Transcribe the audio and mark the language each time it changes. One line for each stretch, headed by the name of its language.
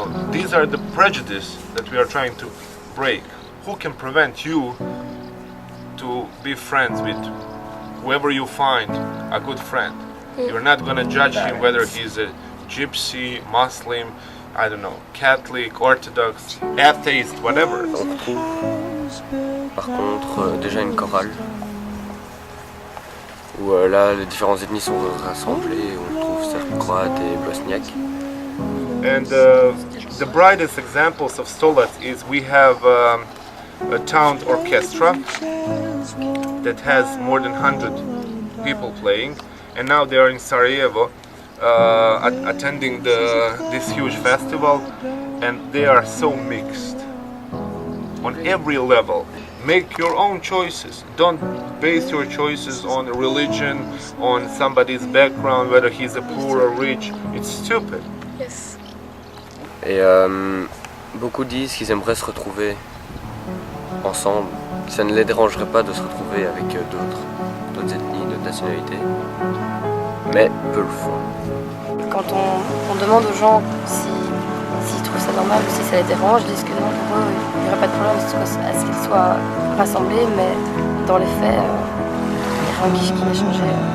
English: These are the prejudice that we are trying to break. Who can prevent you to be friends with whoever you find a good friend? You're not gonna judge him whether he's a gypsy, Muslim, I don't know, Catholic, Orthodox, atheist, whatever.
French: On retrouve par contre déjà une chorale où là les différentes ethnies sont rassemblées, on trouve Serbes, Croates et Bosniaques.
English: And the brightest examples of Stolac is we have a town orchestra that has more than 100 people playing, and now they are in Sarajevo attending this huge festival, and they are so mixed on every level. Make your own choices. Don't base your choices on religion, on somebody's background, whether he's a poor or rich. It's stupid. Yes.
French: Et beaucoup disent qu'ils aimeraient se retrouver ensemble, que ça ne les dérangerait pas de se retrouver avec d'autres ethnies, d'autres nationalités, mais peu le font. Quand on demande aux gens s'ils trouvent ça normal ou si ça les dérange, ils disent que non, pour eux, il n'y aurait pas de problème à ce qu'ils soient rassemblés, mais dans les faits, il n'y a rien qui va changer.